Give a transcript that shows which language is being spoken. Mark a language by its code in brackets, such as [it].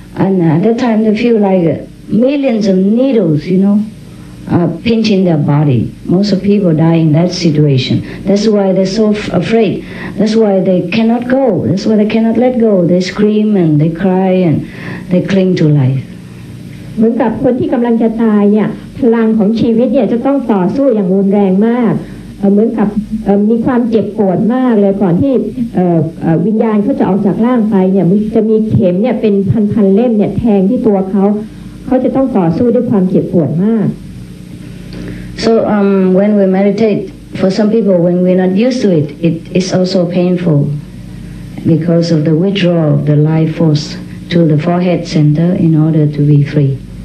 [en] And at that time they feel like millions of needles, pinching their body. Most of people die in that situation. That's why they're so afraid. That's why they cannot go. That's why they cannot let go. They scream and they cry and they cling to life. [th] เหมือนกับคนที่กำลังจะตายเนี่ยพลังของชีวิตเนี่ยจะต้องต่อสู้อย่างรุนแรงมากเหมือนกับมีความเจ็บปวดมากเลยก่อนที่วิญญาณเขาจะออกจากร่างไปเนี่ยจะมีเข็มเนี่ยเป็นพันเล่มเนี่ยแทงที่ตัวเขาจะต้องต่อสู้ด้วยความเจ็บปวดมาก [en] So when we meditate, for some people when we're not used to it, it is also painful because of the withdrawal of the life force to the forehead center in order to be free.